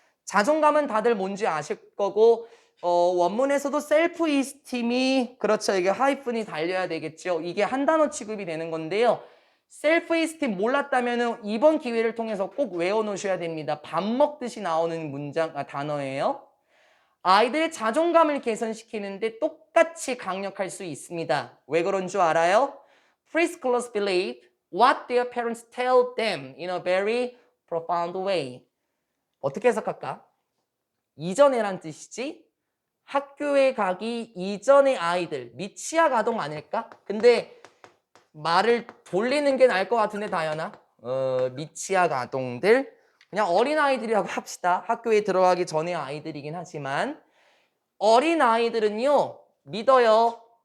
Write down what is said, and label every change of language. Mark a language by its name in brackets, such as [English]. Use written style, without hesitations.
[Korean] 자존감은 다들 뭔지 아실 거고, 원문에서도 셀프 이스팀이, 그렇죠, 이게 하이픈이 달려야 되겠죠. 이게 한 단어 취급이 되는 건데요. 셀프 이스팀 몰랐다면 이번 기회를 통해서 꼭 외워놓으셔야 됩니다. 밥 먹듯이 나오는 단어예요. 아이들의 자존감을 개선시키는데 똑같이 강력할 수 있습니다. 왜 그런 줄 알아요? [English] Preschoolers believe what their parents tell them in a very profound way. [Korean] 어떻게 해석할까? 이전에란 뜻이지? 학교에 가기 이전의 아이들, 미취학 아동 아닐까? 근데 말을 돌리는 게 나을 것 같은데, 다현아. 미취학 아동들. 그냥 어린아이들이라고 합시다. 학교에 들어가기 전의 아이들이긴 하지만. 어린아이들은요, 믿어요.